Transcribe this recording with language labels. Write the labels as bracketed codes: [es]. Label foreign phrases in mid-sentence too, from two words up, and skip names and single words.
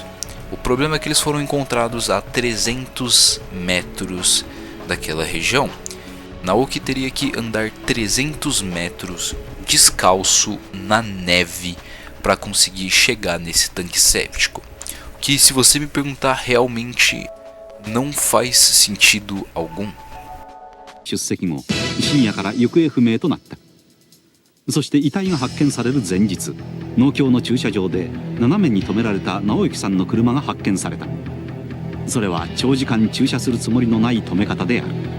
[pt] O problema é que eles foram encontrados a 300 metros daquela região. Naoki teria que andar 300 metros descalço na neve para conseguir chegar nesse tanque séptico. Que, se você me perguntar, realmente não faz sentido algum. [ja] 出席後深夜から行方不明となった。そして遺体が発見される前日、農協の駐車場で斜めに止められた直之さんの車が発見された。それは長時間駐車するつもりのない止め方である。